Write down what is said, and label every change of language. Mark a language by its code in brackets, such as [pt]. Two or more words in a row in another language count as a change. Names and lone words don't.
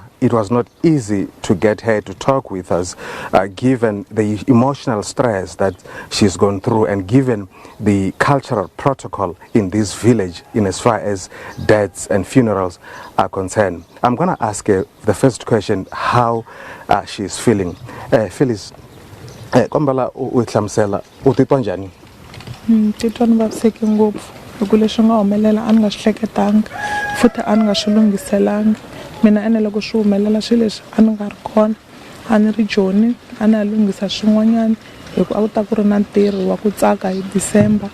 [en] It was not easy to get her to talk with us, given the emotional stress that she's gone through and given the cultural protocol in this village in as far as deaths and funerals are concerned. I'm going to ask her the first question, how she's feeling. Phyllis, [ts] kombala utlamsela utitwa njani? Titwa nibabuseke ngopfu. Ukulesho nga umelela anga shleketanga, futhi anga shulungiselanga. Mina ene loko swi humelela swilo leswi a ni nga ri kona a ni ri joni a ni lungisa swin'wanyana hikuva a ku ta ku ri na ntirho wa ku tsaka hi December.